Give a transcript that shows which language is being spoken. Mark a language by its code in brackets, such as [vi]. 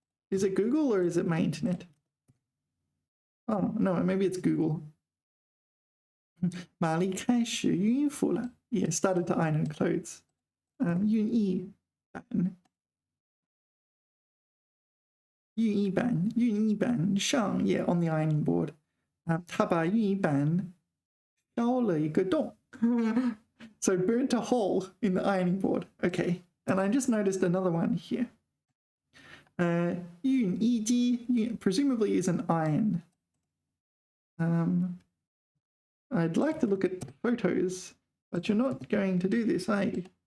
[en] Is it Google or is it my internet? Oh, no, maybe it's Google. [zh] 玛丽开始熨衣服了. [en] Yeah, started to iron her clothes. [zh] 熨衣板. [en] 熨衣板, 熨衣板上, yeah, on the ironing board. [zh] 她把熨衣板烧了一个洞. [en] So burnt a hole in the ironing board. Okay, and I just noticed another one here. 熨衣机, presumably is an iron. I'd like to look at photos, but you're not going to do this, are you?